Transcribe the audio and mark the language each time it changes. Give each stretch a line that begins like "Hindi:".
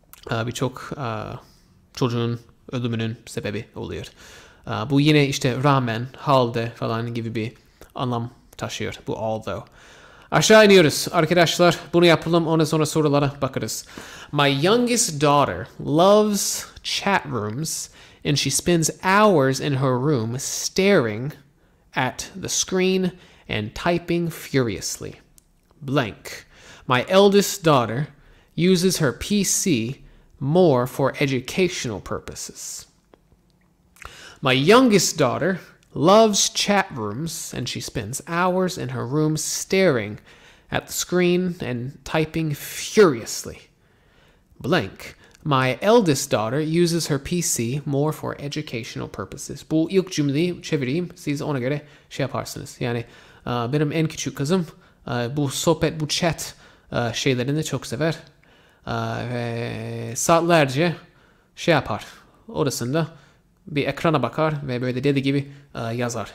Turkish: Birçok çocuğun ölümünün sebebi oluyor. Bu yine işte rağmen, halde falan gibi bir anlam taşıyor. Bu although. Aşağı iniyoruz. Arkadaşlar bunu yapalım. Ondan sonra sorulara bakarız.
English: My youngest daughter loves chat rooms and she spends hours in her room staring at the screen and typing furiously. Blank. My eldest daughter uses her PC more for educational purposes. My youngest daughter loves chat rooms and she spends hours in her room staring at the screen and typing furiously. Blank. My eldest daughter uses her PC more for educational purposes.
Turkish: Bu ilk cümleyi çevireyim. Siz ona göre şey yaparsınız. Yani benim en küçük kızım bu sohbet, bu chat şeylerini çok sever. Ve saatlerce şey yapar. Odasında bir ekrana bakar ve böyle deli gibi yazar.